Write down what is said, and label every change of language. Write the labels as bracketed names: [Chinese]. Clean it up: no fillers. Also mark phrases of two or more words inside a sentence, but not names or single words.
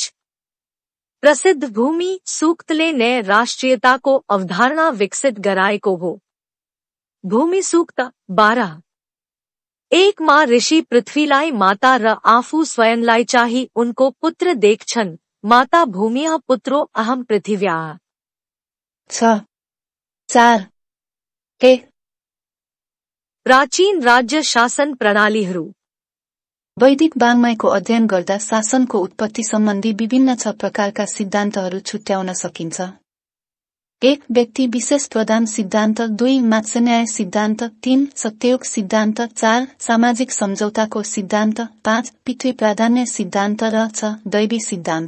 [Nepali] प्रसिद्ध भूमि सूक्तले नै राष्ट्रियताको अवधारणा विकसित गराएको हो। भूमि सूक्त 12:1 मा ऋषि पृथ्वीलाई माता र आफू स्वयंलाई चाहिँ उनको पुत्र देख्छन्। [Sanskrit] माता भूमिः पुत्रो अहम पृथिव्याः [Nepali] 6:4 प्राचीन राज्य शासन प्रणालीहरू वैदिक वाङ्मयको अध्ययन गर्दा शासनको उत्पत्ति सम्बन्धी विभिन्न 6 प्रकारका सिद्धान्तहरू छुट्याउन सकिन्छ। 1 व्यक्ति विशेष प्रधान सिद्धान्त 2 मात्स्यन्याय सिद्धान्त 3 सत्ययुग सिद्धान्त 4 सामाजिक सम्झौताको सिद्धान्त 5 पृथ्वी प्राधान्य सिद्धान्त र 6 दैवी सिद्धान्त।